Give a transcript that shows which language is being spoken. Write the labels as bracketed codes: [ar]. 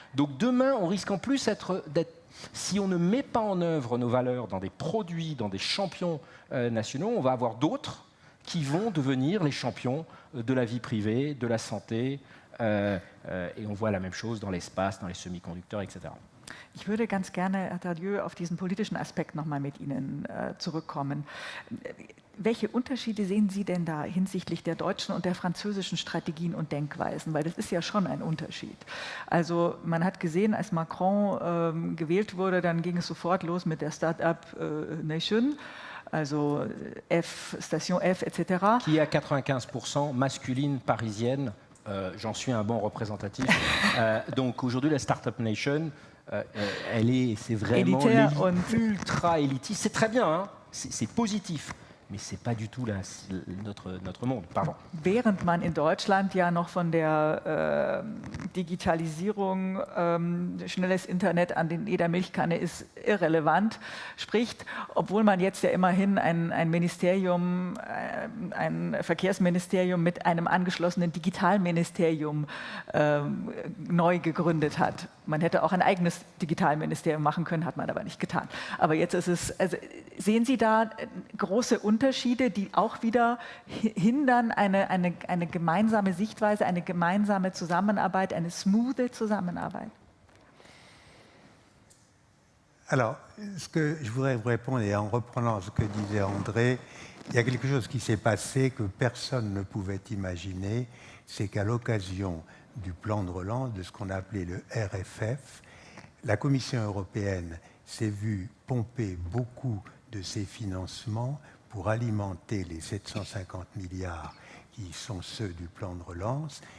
[fr] Donc demain, on risque en plus d'être, si on ne met pas en œuvre nos valeurs dans des produits, dans des champions nationaux, on va avoir d'autres qui vont devenir les champions de la vie privée, de la santé, et on voit la même chose dans l'espace, dans les semi-conducteurs, etc. [de] Ich würde ganz gerne, Herr Tardieu, auf diesen politischen Aspekt nochmal mit Ihnen zurückkommen. Welche Unterschiede sehen Sie denn da hinsichtlich der deutschen und der französischen Strategien und Denkweisen? Weil das ist ja schon ein Unterschied. Also man hat gesehen, als Macron gewählt wurde, dann ging es sofort los mit der Start-up Nation. also F, Station F, etc. [fr] Qui est à 95% masculine parisienne. J'en suis un bon représentatif. Donc aujourd'hui, la Startup Nation, c'est vraiment ultra élitiste. C'est très bien, hein, c'est positif. Mais ce n'est pas du tout notre monde. Pardon. [de] Während man in Deutschland ja noch von der Digitalisierung, schnelles Internet an jeder Milchkanne ist irrelevant, spricht, obwohl man jetzt ja immerhin ein Ministerium, ein Verkehrsministerium mit einem angeschlossenen Digitalministerium neu gegründet hat. Man hätte auch ein eigenes Digitalministerium machen können, hat man aber nicht getan. Aber jetzt ist es, also sehen Sie da große Unterschiede, die auch wieder hindern eine gemeinsame Sichtweise, eine gemeinsame Zusammenarbeit, eine smoothe Zusammenarbeit? [fr] Alors, ce que je voudrais vous répondre, et en reprenant ce que disait André, il y a quelque chose qui s'est passé que personne ne pouvait imaginer, c'est qu'à l'occasion du plan de relance, de ce qu'on a appelé le RFF, la Commission européenne s'est vue pomper beaucoup de ses financements pour alimenter les 750 milliards qui sont ceux du plan de relance.